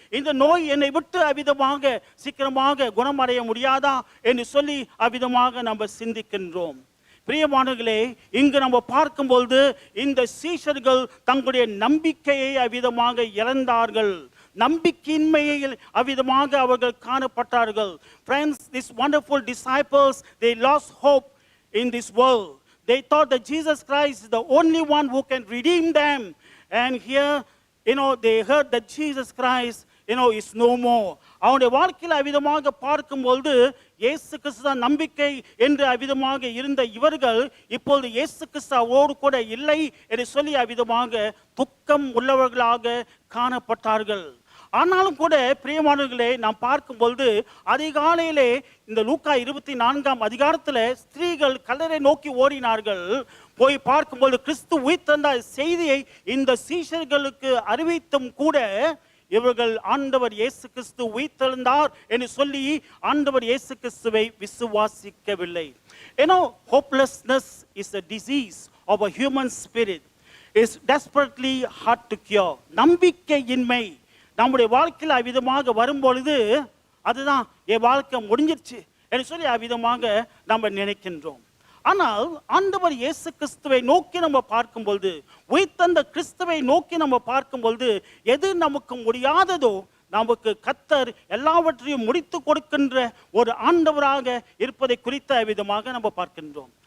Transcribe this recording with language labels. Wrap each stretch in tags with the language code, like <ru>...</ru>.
<ta>இந்த நோய் என்னை விட்டு அவ்விதமாக சீக்கிரமாக குணமடைய முடியாதா என்று சொல்லி அவ்விதமாக நம்ம சிந்திக்கின்றோம். பிரியமானவர்களே, இங்கு நம்ம பார்க்கும்பொழுது இந்த சீஷர்கள் தங்களுடைய நம்பிக்கையை அவ்விதமாக இழந்தார்கள். நம்பிக்கையின்மையில் அவ்விதமாக அவர்கள் காணப்பட்டார்கள்.</ta> <en>Friends, these wonderful disciples, they lost hope in this world. They thought that Jesus Christ is the only one who can redeem them. And here, they heard that Jesus Christ, is no more.</en> <ta>அவனுடைய வாழ்க்கையில் அவ்விதமாக பார்க்கும்பொழுது இயேசு கிறிஸ்து தான் நம்பிக்கை என்று அவ்விதமாக இருந்த இவர்கள் இப்பொழுது இயேசு கிறிஸ்து அவரோடு கூட இல்லை என்று சொல்லி அவ்விதமாக துக்கம் உள்ளவர்களாக காணப்பட்டார்கள். ஆனாலும் கூட பிரியமானவர்களே நாம் பார்க்கும்பொழுது அதிகாலையிலே இந்த லூக்கா 24ஆம் அதிகாரத்தில் ஸ்திரீகள் கல்லறை நோக்கி ஓடினார்கள். போய் பார்க்கும்போது கிறிஸ்து உயிர்த்தெழுந்த செய்தியை இந்த சீஷர்களுக்கு அறிவித்தும் கூட இவர்கள் ஆண்டவர் இயேசு கிறிஸ்து உயிர்த்தெழுந்தார் என்று சொல்லி ஆண்டவர் இயேசு கிறிஸ்துவை விசுவாசிக்கவில்லை.</ta> <en>Hopelessness is a disease of a human spirit. is desperately hard to cure.</en> <ta>நம்பிக்கையின்மை நம்முடைய வாழ்க்கையில் அவ்விதமாக வரும்பொழுது அதுதான் என் வாழ்க்கை முடிஞ்சிருச்சு என்று சொல்லி அவ்விதமாக நம்ம நினைக்கின்றோம். ஆனால் ஆண்டவர் இயேசு கிறிஸ்துவை நோக்கி நம்ம பார்க்கும்பொழுது, உயிர்த்தெழுந்த கிறிஸ்துவை நோக்கி நம்ம பார்க்கும்பொழுது, எது நமக்கு முடியாததோ நமக்கு கர்த்தர் எல்லாவற்றையும் முடித்து கொடுக்கின்ற ஒரு ஆண்டவராக இருப்பதை குறித்த விதமாக நம்ம பார்க்கின்றோம்.</ta>